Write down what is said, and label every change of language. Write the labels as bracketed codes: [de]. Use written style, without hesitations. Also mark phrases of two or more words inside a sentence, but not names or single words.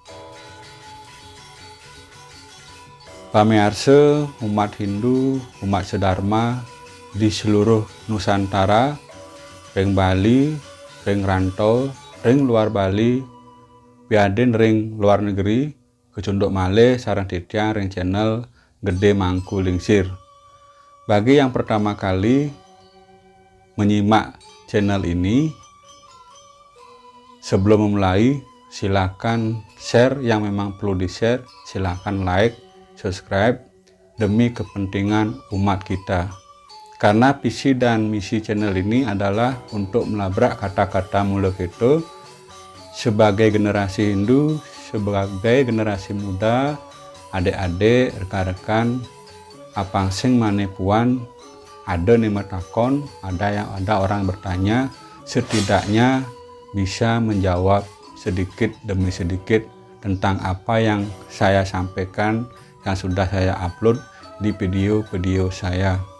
[ban] Pamearse umat Hindu, umat sedharma [id] di seluruh Nusantara, [ban] ring Bali, ring rantau, ring luar Bali, piaden ring luar negeri, kecunduk malih sareng titiang ring channel Gede Mangku Lingsir. [id] Bagi yang pertama kali menyimak channel ini, sebelum memulai silakan share yang memang perlu di-share, silakan [en] like, subscribe [id] demi kepentingan umat kita. Karena visi dan misi channel ini adalah untuk melabrak kata-kata mulut itu sebagai generasi Hindu, sebagai generasi muda, adik-adik, rekan-rekan, [ban] apang sing manepuan, [id] ada nih takon, ada orang bertanya, setidaknya bisa menjawab sedikit demi sedikit tentang apa yang saya sampaikan, yang sudah saya upload di video-video saya.